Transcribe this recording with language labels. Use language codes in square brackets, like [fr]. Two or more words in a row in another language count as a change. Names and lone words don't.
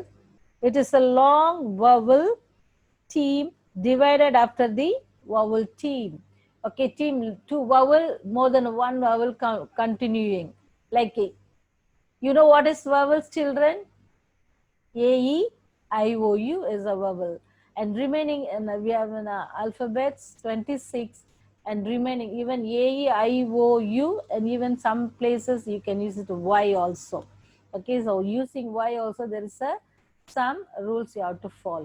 [en] It is a long vowel team divided after the vowel team. Okay, team, two vowel, more than one vowel continuing. Like, you know what is vowels, children? A-E-I-O-U is a vowel. And remaining, we have in alphabets 26 and remaining even A-E-I-O-U and even some places you can use it Y also. Okay, so using Y also there is some rules you have to follow.